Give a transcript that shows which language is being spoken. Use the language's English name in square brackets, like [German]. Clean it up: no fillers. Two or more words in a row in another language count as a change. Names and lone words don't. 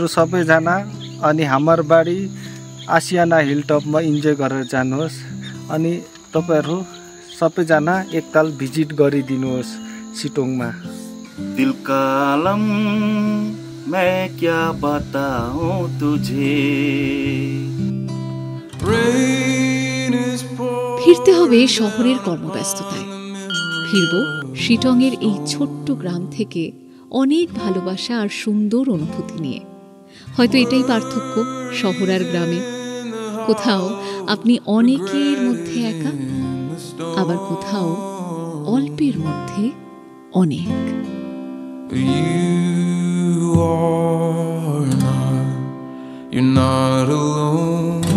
[Nepali] सबैजना, अनि हाम्रो बाडी आसियाना हिलटपमा इन्जोय गरेर जानुहोस्। अनि तपाईहरू सबैजना एकताल भिजिट गरिदिनुहोस् सिटोङमा। [Hindi] दिल का आलम मैं क्या बताऊं तुझे। [Bangla] ফিরতে হবে শহরের কর্মব্যস্ততায়। ফিরব শিটংয়ের এই ছোট্ট গ্রাম থেকে অনেক ভালোবাসা আর সুন্দর অনুভূতি নিয়ে। হয়তো এটাই পার্থক্য শহর আর গ্রামে। কোথাও আপনি অনেকের মধ্যে একা, আবার কোথাও অল্পের মধ্যে অনেক। [English] You're not alone.